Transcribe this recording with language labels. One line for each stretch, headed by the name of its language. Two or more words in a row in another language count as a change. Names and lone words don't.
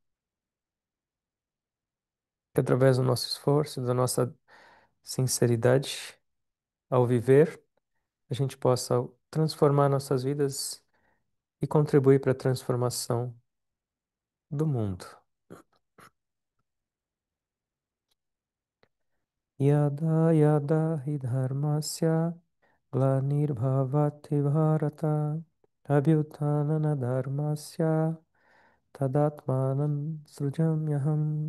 Portuguese: Que através do nosso esforço, da nossa sinceridade ao viver, a gente possa transformar nossas vidas e contribuir para a transformação do mundo.
Sanskrit: यदा यदा हि धर्मस्य ग्लानिर्भवति भारत अभ्युत्थानं धर्मस्य तदात्मानं सृजाम्यहम्